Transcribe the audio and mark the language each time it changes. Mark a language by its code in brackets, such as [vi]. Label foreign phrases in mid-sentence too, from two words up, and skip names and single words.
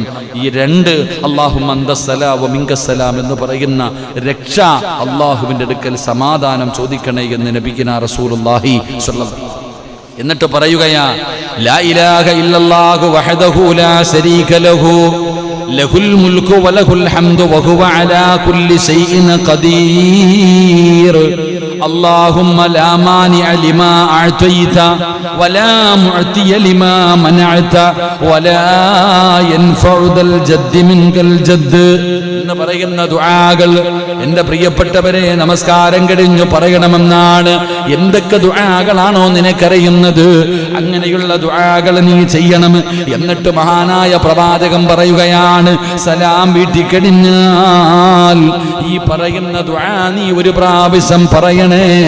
[ml] ഈ 2 [ar] اللهم أنت السلام ومنك السلام [ml] എന്ന് പറയുന്ന രക്ഷ, അള്ളാഹുവിൻ്റെ അടുക്കൽ സമാധാനം ചോദിക്കണേ എന്ന് [ar] نبينا رسول الله صلى الله عليه وسلم. [ml] എന്നിട്ട് പറയുകയാ, [ar] لا إله إلا الله وحده لا شريك له له الملك وله الحمد وهو على كل شيء قدير. اللهم لا مانع لما أعطيت ولا معطي لما منعت ولا ينفع ذا الجد منك الجد [ml] എന്ന് പറയുന്ന ദുആകൾ എൻ്റെ പ്രിയപ്പെട്ടവരെ നമസ്കാരം കഴിഞ്ഞു പറയണമെന്നാണ്. എന്തൊക്കെ ദുആകളാണോ നിനക്കറിയുന്നത് അങ്ങനെയുള്ള ദുആകൾ നീ ചെയ്യണം. എന്നിട്ട് മഹാനായ പ്രവാചകൻ പറയുകയാണ്, സലാം വീട്ടി കഴിഞ്ഞാൽ ഈ പറയുന്ന ദുആ നീ 1 പ്രാവശ്യം പറയണേ.